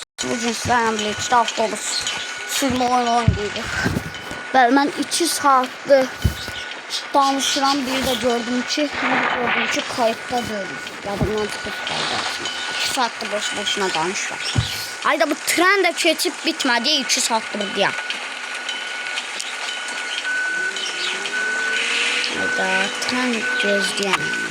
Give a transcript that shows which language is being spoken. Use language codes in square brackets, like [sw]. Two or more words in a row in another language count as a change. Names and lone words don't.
[az] Bugün sizlerle işte avtobus sürme oyunu oynayacağıq. Ben 2 saatdir danışıram, bir de gördüm ki kayıtda deyil. Yadımdan çıxıb qaldı. 2 saatdir boş-boşuna danışıram. Hayda, bu tren de keçib bitmədi, 2 saatdir deyəm. Hayda, tren gözləyəm.